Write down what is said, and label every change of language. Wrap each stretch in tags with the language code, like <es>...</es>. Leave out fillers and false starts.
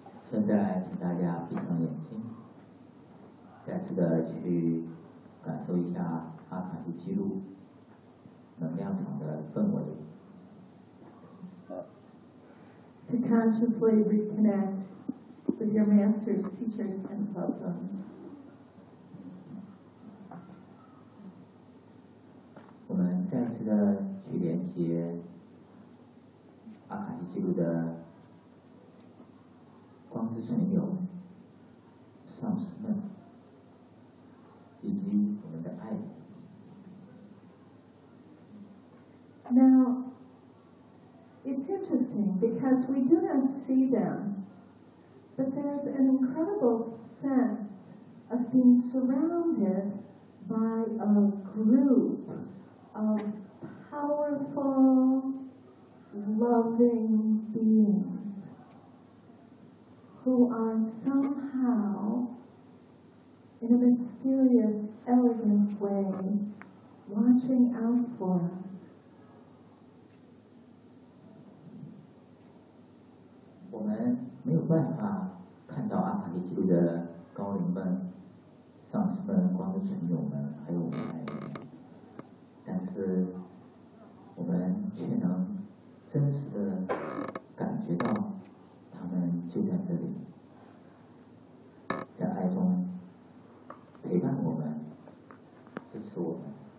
<zh>现在请大家闭上眼睛，再次的去感受一下阿卡丽记录能量场的氛围。</zh> <en>To consciously reconnect with your masters, teachers, and loved ones.</en> <zh>我们再次的去连接阿卡丽记录的光之圣友、上师们以及我们的爱人。</zh> <en>Now, it's interesting because we do not see them, but there's an incredible sense of being surrounded by a group of powerful, loving beings who are somehow, in a mysterious, elegant way, watching out for us.</en> <zh>我们没有办法看到阿卡丽记录的高灵们、上师们、光之圣友们，还有我们爱人，但是我们却能真实的感觉到他们就在这里，在爱中陪伴我们、支持我们。</zh>